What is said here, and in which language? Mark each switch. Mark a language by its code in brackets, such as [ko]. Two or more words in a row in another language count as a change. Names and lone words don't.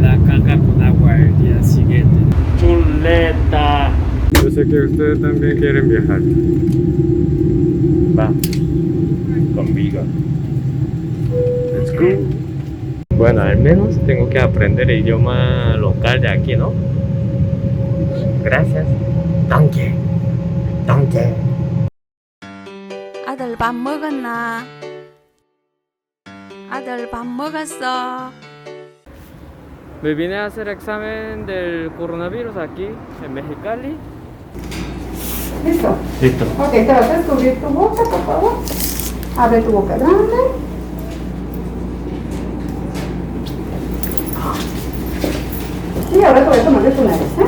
[es] caca con agua el día siguiente. Chuleta. Yo sé que ustedes también quieren viajar. Va. Conmigo. [en] Let's go. [es] Bueno, al menos tengo que aprender el idioma local de aquí, ¿no? Gracias. Donkey. Donkey. [ko] 아들 밥 먹었나? 아들 밥 먹었어? [es] Me vine a hacer examen del coronavirus aquí en Mexicali. ¿Listo? Listo. Ok, te vas a descubrir tu boca, por favor. Abre tu boca grande. Y ahora te voy a tomar de tu nariz, ¿eh?